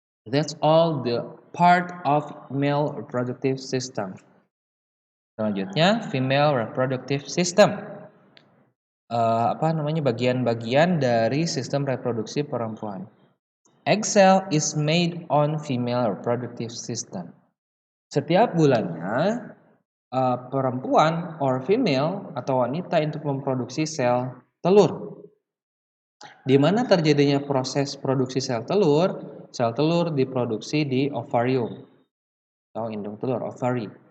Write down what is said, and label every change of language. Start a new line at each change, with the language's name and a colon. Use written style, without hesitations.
English: That's all the part of male reproductive system.
Indonesian: Selanjutnya,
English: female reproductive system.
Indonesian: Bagian-bagian dari sistem reproduksi perempuan.
English: Egg cell is made on female reproductive system.
Indonesian: Setiap bulannya, perempuan
English: or female
Indonesian: atau wanita untuk memproduksi sel telur. Di mana terjadinya proses produksi sel telur diproduksi di ovarium atau indung telur, ovary.